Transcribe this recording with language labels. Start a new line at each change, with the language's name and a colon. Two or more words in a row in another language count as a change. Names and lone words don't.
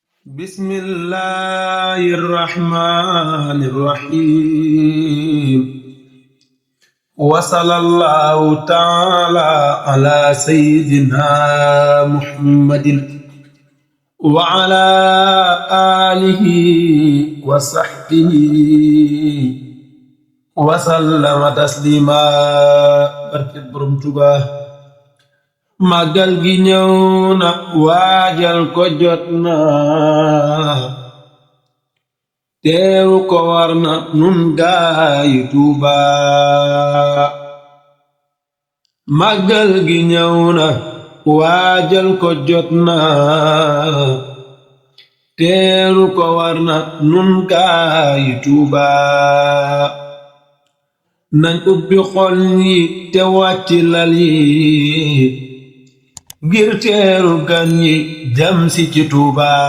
Arabic: بسم الله الرحمن الرحيم وصلى الله تعالى على سيدنا محمد وعلى آله وصحبه وسلم تسليما
Wolof: barke Borom Tuuba màggal gi ñëw na waajal ko jot na teeru ko war na nun gaayi Tuuba màggal gi ñëw na waajal ko jot na teeru ko war na nun gaayi Tuuba nañ ubbi xol yi te wàcc lal yi ngir teeru gan yi jam si ci Tuuba